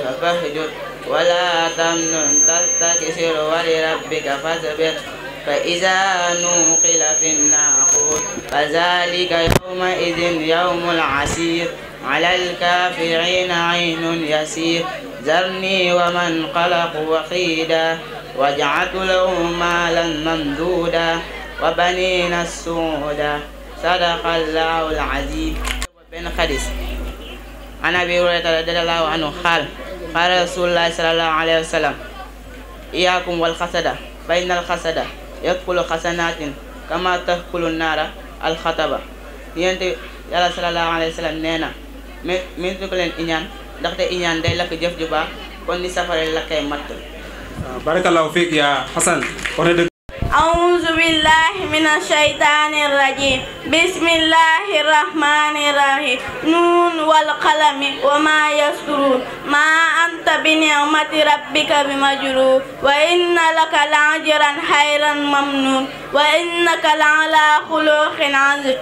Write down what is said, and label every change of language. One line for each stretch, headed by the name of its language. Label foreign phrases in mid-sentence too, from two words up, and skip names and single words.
Arabic: فاهجر ولا تمنن تستكثر ولربك فاصبر فإذا نوقل في الناقور فذلك يومئذ يوم العسير على الكافرين عين يسير ذرني ومن خلق وحيدا وجعلت له مالا ممدودا وبنين سعودا صدق الله العظيم. بن حديث عن أبي هريرة رضي الله عنه قال قال رسول الله صلى الله عليه وسلم إياكم والحسد فإن الحسد يأكل حسنات كما تأكل النار الحطب.
Wolof: Yonent Yàlla
Arabic: صلى الله عليه وسلم
Wolof: nee na min ko leen iñaan ndaxte iñaan day lakk jëf ju baax kon ni safara lakkay matt.
Arabic: بارك الله فيك يا Hasan. أعوذ بالله من الشيطان الرجيم. بسم الله الرحمن الرحيم. نون والقلم وما يسطرون ما أنت بنعمة ربك بمجنون وإن لك لأجرا خيرا ممنون وإنك لعلى خلق عظيم.